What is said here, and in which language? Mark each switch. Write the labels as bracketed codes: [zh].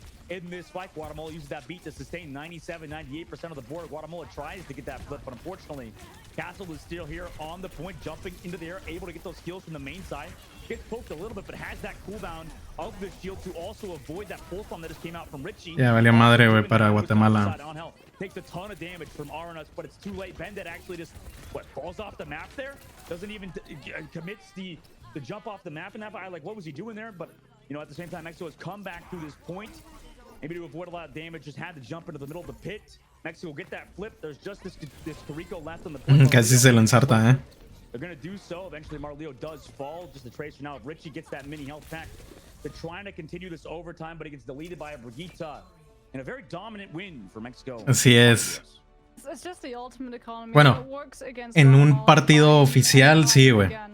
[en] In this fight, Guatemala uses that beat to sustain 97, 98% of the board. Guatemala tries to get that flip, but unfortunately, Castle is still here on the point, jumping into the air, able to get those kills from the main side. Gets poked a little bit, but has that cooldown of the shield to also avoid that pulse bomb that just came out from Richie. [es] Ya valió madre, güey, para Guatemala. [en] Takes a ton of damage from Arnas, but it's too late. Bandit actually just, falls off the map there? Doesn't even commits the jump off the map in that fight. Like, what was he doing there? But, you know, at the same time, Mexico has come back through this point. Maybe to avoid a lot of damage, just had to jump into the middle of the pit. Mexico will get that flip. There's just this Carico left on the point. [es] Casi se lo ensarta, eh. [en] They're going to do so. Eventually, Marleo does fall. Just the tracer now. If Richie gets that mini health pack, they're trying to continue this overtime, but he gets deleted by a Brigitte. And a very dominant win for Mexico. [es] Así es. [en] It's just the ultimate economy. [es] Bueno, en un partido oficial, sí, güey.